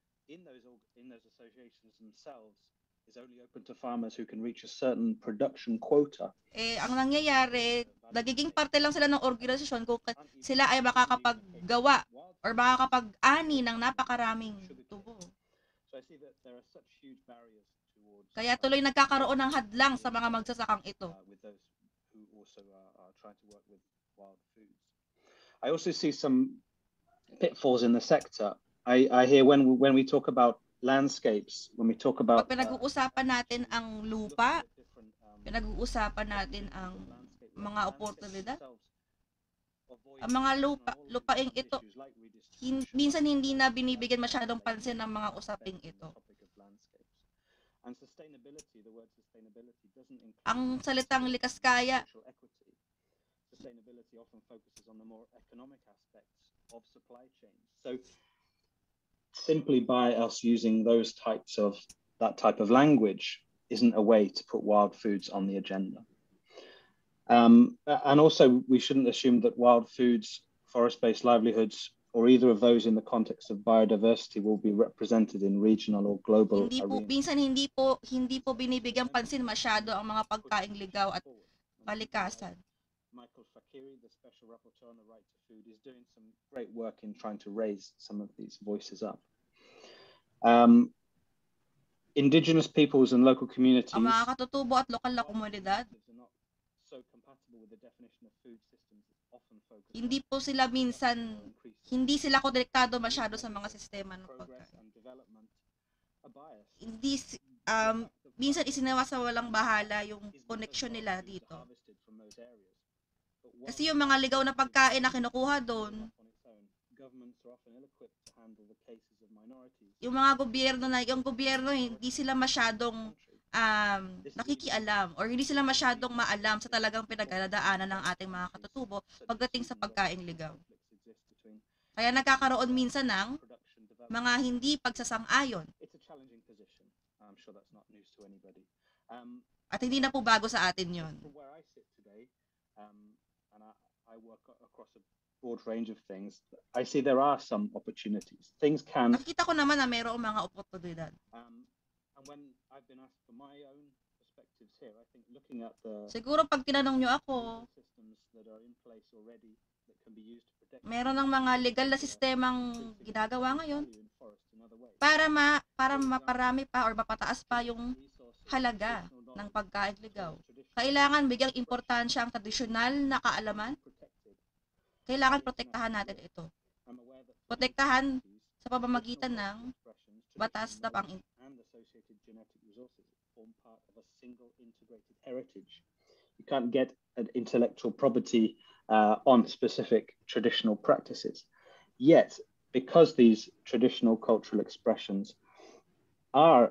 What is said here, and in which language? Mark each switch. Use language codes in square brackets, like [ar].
[en] In those associations themselves is only open to farmers who can reach a certain production quota. [tl] Ang nangyayari, nagiging parte lang sila ng organisasyon kung sila ay makakapaggawa or makakapag-ani ng napakaraming tubo. [en] So I see that there are such huge barriers towards [tl] Kaya tuloy nagkakaroon ng hadlang sa mga magsasakang ito. [en] With those who also are trying to work with wild foods. I also see some pitfalls in the sector. I hear when we talk about landscapes, when we talk about [tl] Pag pinag-uusapan natin ang lupa, pinag-uusapan natin ang mga oportunidad. Ang mga lupaing ito, minsan hindi na binibigyan masyadong pansin ng mga usaping ito. [en] And sustainability, the word sustainability doesn't include [tl] Ang salitang likas kaya, [en] sustainability often focuses on the more economic aspects of supply chains. So simply by us using that type of language isn't a way to put wild foods on the agenda. And also we shouldn't assume that wild foods, forest-based livelihoods, or either of those in the context of biodiversity will be represented in regional or global arenas. [tl] Minsan hindi po binibigyan pansin masyado ang mga pagkaing ligaw at kalikasan. [en] Michael Fakiri, the Special Rapporteur on the Right to Food, is doing some great work in trying to raise some of these voices up. Indigenous peoples and local communities [tl] Ang mga katutubo at lokal na komunidad, [en] are not so compatible with the definition of food systems that's often focused [tl] hindi po sila minsan, hindi sila konektado masyado sa mga sistema ng [en] progress [tl] pagkain. [en] and development are biased. [tl] Hindi, minsan isinawalang bahala yung connection nila dito. [en] Harvested from those areas. But [tl] Kasi yung mga ligaw na pagkain na kinukuha doon, [en] on its own, governments are often ill-equipped to handle the cases of minorities. [tl] yung mga gobyerno hindi sila masyadong nakikialam or hindi sila masyadong maalam sa talagang pinagdadaanan ng ating mga katutubo pagdating sa pagkaing ligaw. Kaya nagkakaroon minsan ng mga hindi pagsasang-ayon. [en] It's a challenging position. I'm sure that's not news to anybody. [tl] At hindi na po bago sa atin yun. [en] From where I sit today, and I work across a broad range of things, I see there are some opportunities. Things can. [tl] Nakikita ko naman na mayroong mga oportunidad. [en] And when I've been asked for my own perspectives here, I think looking at the [tl] Siguro pag tinanong nyo ako, [en] systems that are in place already that can be used to protect [tl] meron ng mga legal na sistemang ginagawa ngayon [en] value in forest in other ways. [tl] para maparami pa or mapataas pa yung halaga ng pagkain ligaw. Kailangan bigyang importansya ang tradisyonal na kaalaman. Kailangan protektahan natin ito. Protektahan sa pamamagitan ng batas na [en] and associated genetic resources form part of a single integrated heritage. You can't get an intellectual property on specific traditional practices. Yet, because these traditional cultural expressions are